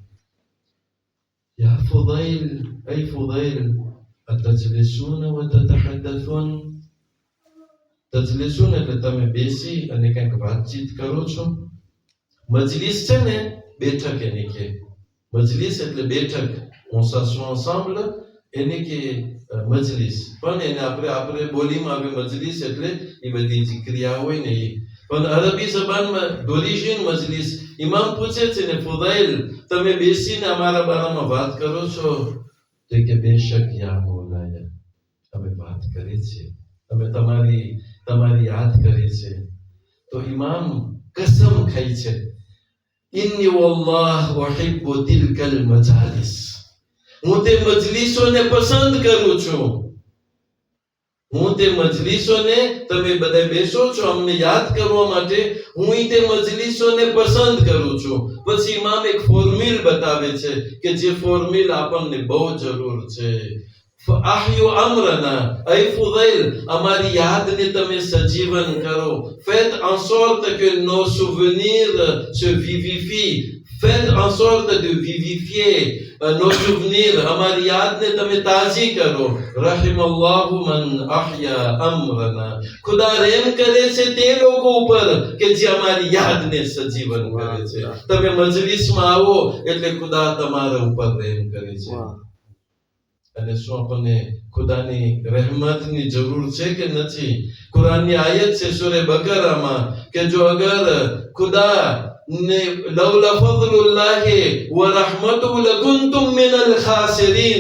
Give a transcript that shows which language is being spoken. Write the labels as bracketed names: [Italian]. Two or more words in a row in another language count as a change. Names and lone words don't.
[Arabic] يا فضيل، أي فضيل، أتجلسون وتتحدثون. [Gujarati] તજલિસૂન એટલે તમે બેસી અને કંઈક વાતચીત કરો છો. મજલિસ છે ને, બેઠક એને કે. મજલિસ એટલે બેઠક, [French] on s'assoit ensemble, [Gujarati] એને કે મજલિસ. પણ એને આપણે બોલીમાં આવે મજલિસ એટલે એ બધી જે ક્રિયા હોય ને એ. પણ અરબી જબાનમાં d'origine મજલિસ. ઇમામ પૂછે છે ને, ફુદૈલ, તમે બેસીને અમારા બારામાં વાત કરો છો? તો કે બેશક [Arabic] يا مولاي, [Gujarati] અમે વાત કરીએ છીએ, અમે તમારી યાદ કરીએ છીએ. તો ઇમામ કસમ ખાઈ છે, [Arabic] إني والله أحب تلك المجالس. [Gujarati] હું તે મજલિસોને પસંદ કરું છું. હું તે મજલિસોને, તમે બધા બેસો છો અમને યાદ કરવા માટે, હું તે મજલિસોને પસંદ કરું છું. પછી ઇમામ એક ફોર્મ્યુલ બતાવે છે કે જે ફોર્મ્યુલ આપણને બહુ જરૂર છે. [Arabic] فأحيوا أمرنا أي فضيل [Gujarati] હમારી યાદ ને તમે સજીવન કરો. [French] Faites en sorte que nos souvenirs se vivifient. Faites en sorte de vivifier nos souvenirs. [Gujarati] હમારી યાદ ને તમે તાજી કરો. [Arabic] رحم الله من أحيا أمرنا. [Gujarati] ખુદા રહમ કરે છે તે લોકો ઉપર કે જે અમારી યાદને સજીવન કરે છે. તમે મજલિસમાં આવો એટલે ખુદા તમારા ઉપર રહેમ કરે છે. અને શું આપણને ખુદાની રહેમતની જરૂર છે કે નથી? કુરાનની આયત છે સૂરે બકરામાં કે જો અગર ખુદા ને [Arabic] لولا فضل الله ورحمته لكنتم من الخاسرين.